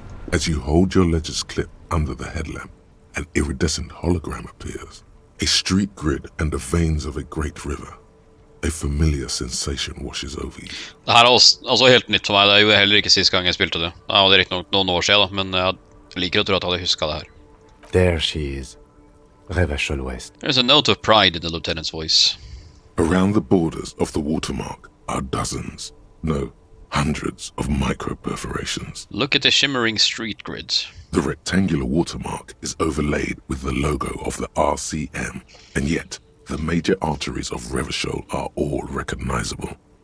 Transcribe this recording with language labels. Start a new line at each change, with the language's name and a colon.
English: As you hold your ledger's clip under the headlamp, an iridescent hologram appears. A street grid and the veins of a great river. A familiar sensation washes over you.
Norwegian: Det her er også helt nytt for meg. Det er jo heller ikke siste gang jeg spilte det. Ja, det er riktig nok noen år siden, men jeg liker å tro at jeg hadde husket det her.
English: There she is. Revachol West. There's a note of pride in the lieutenant's voice. Around the borders of the watermark are dozens, no, hundreds of micro-perforations. Look at the shimmering street grids. The rectangular watermark is overlaid with the logo of the RCM, and yet the major arteries of Revachol are all recognizable.